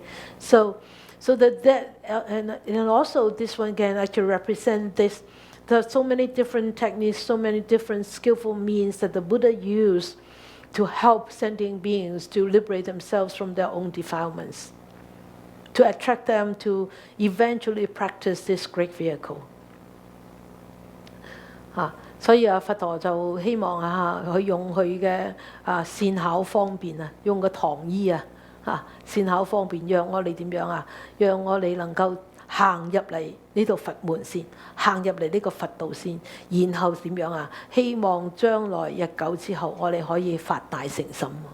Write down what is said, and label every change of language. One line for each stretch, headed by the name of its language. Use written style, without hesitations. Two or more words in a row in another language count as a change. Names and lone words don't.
English: So and also this one can actually represent this. There are so many different techniques, so many different skillful means that the Buddha used to help sentient beings to liberate themselves from their own defilements, to attract them to eventually practice this great vehicle.
Cantonese: 所以佛陀就希望佢用佢嘅善巧方便用個糖衣善巧方便，讓我哋點樣讓我哋能夠行入嚟呢度佛門先，行入嚟呢個佛道先，然後點樣希望將來日久之後，我哋可以發大成心